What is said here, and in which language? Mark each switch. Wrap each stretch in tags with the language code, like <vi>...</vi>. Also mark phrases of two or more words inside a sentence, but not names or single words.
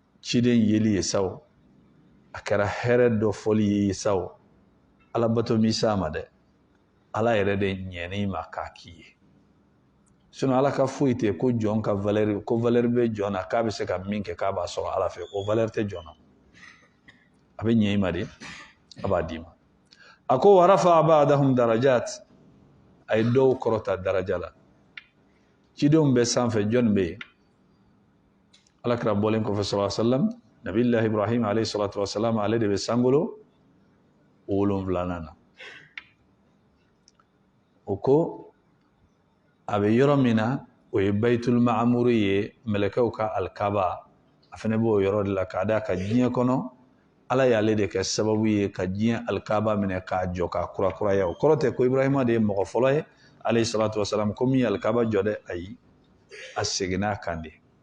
<bm>ciden yeli ye sawo a kɛra hɛrɛ dɔ fɔli ye sawo ala bato mi sama dɛ ala yɛrɛ de ɲɛni ma k'a k'i ye sinon ala ka foyi tɛ ko jɔn ka valeur ko valeur bɛ jɔn na k'a bɛ se ka min kɛ k'a b'a sɔrɔ ala fɛ o valeur tɛ jɔn na a bɛ ɲɛ i ma de a b'a d'i ma a ko</bm> <ar>ورفع بعضهم درجات</ar> <bm>a ye dɔw kɔrɔta daraja la cidenw bɛ sanfɛ jɔn bɛ yen alakira bɔlen kɔfɛ</bm> <ar>صلى الله عليه وسلم نبي الله إبراهيم عليه الصلاة والسلام</ar> <bm>ale de bɛ sankolo 7nan na o ko a bɛ yɔrɔ min na o ye</bm> <ar>البيت المعمور</ar> <bm>ye mɛlɛkɛw ka alkaba a fana b'o yɔrɔ de la k'a da ka diɲɛ kɔnɔ ala y'ale de kɛ sababu ye ka diɲɛ alkaba minɛ k'a jɔ ka kurakuraya o kɔrɔ tɛ ko ibrahima de ye mɔgɔ fɔlɔ ye</bm> <ar>عليه الصلاة والسلام</ar> <bm>ko min ye alkaba jɔ dɛ ayi a seginna kan de</bm>